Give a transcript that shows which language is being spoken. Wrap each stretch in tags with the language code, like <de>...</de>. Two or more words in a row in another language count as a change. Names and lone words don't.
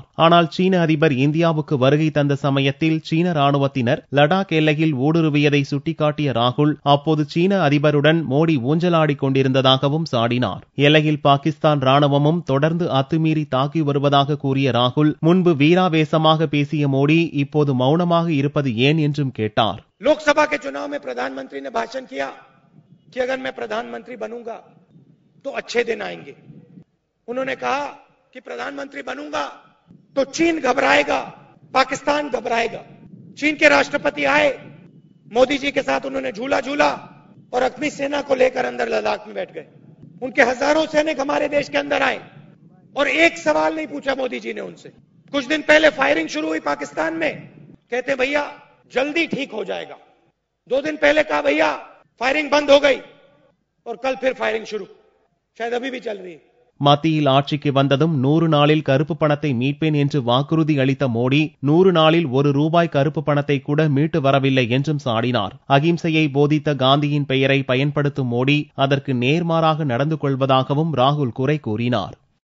<ta>ஆனால் சீன அதிபர் இந்தியாவுக்கு வருகை தந்த சமயத்தில் சீன ராணுவத்தினர் லடாக் எல்லையில் ஊடுருவியதை சுட்டிக்காட்டிய ராகுல் அப்போது சீன அதிபருடன் மோடி ஊஞ்சலாடிக் கொண்டிருந்ததாகவும் சாடினார். எல்லையில் பாகிஸ்தான் ராணுவமும் தொடர்ந்து அத்துமீறி தாக்கி வருவதாக கூறிய ராகுல் முன்பு வீராவேசமாக பேசிய மோடி இப்போது மௌனமாக இருப்பது ஏன் என்றும் கேட்டார்.</ta> <hi>लोकसभा के चुनाव में प्रधानमंत्री ने भाषण किया कि अगर मैं प्रधानमंत्री बनूंगा तो अच्छे दिन आएंगे. उन्होंने कहा कि प्रधानमंत्री बनूंगा तो चीन घबराएगा, पाकिस्तान घबराएगा. चीन के राष्ट्रपति आए, मोदी जी के साथ उन्होंने झूला झूला और अपनी सेना को लेकर अंदर लद्दाख में बैठ गए. उनके हजारों सैनिक हमारे देश के अंदर आए और एक सवाल नहीं पूछा मोदी जी ने उनसे. कुछ दिन पहले फायरिंग शुरू हुई पाकिस्तान में, कहते भैया जल्दी ठीक हो जाएगा. 2 दिन पहले कहा भैया फायरिंग बंद हो गई और कल फिर फायरिंग शुरू, शायद अभी भी चल रही है.</hi> <ta>மத்தியில் ஆட்சிக்கு வந்ததும் 100 நாளில் கருப்பு பணத்தை மீட்பேன் என்று வாக்குறுதி அளித்த மோடி 100 நாளில் ₹1 கருப்பு பணத்தை கூட மீட்டு வரவில்லை என்றும் சாடினார். அகிம்சையை போதித்த காந்தியின் பெயரை பயன்படுத்தும் மோடி அதற்கு நேர்மாறாக நடந்து கொள்வதாகவும் ராகுல் குறை கூறினார்.</ta>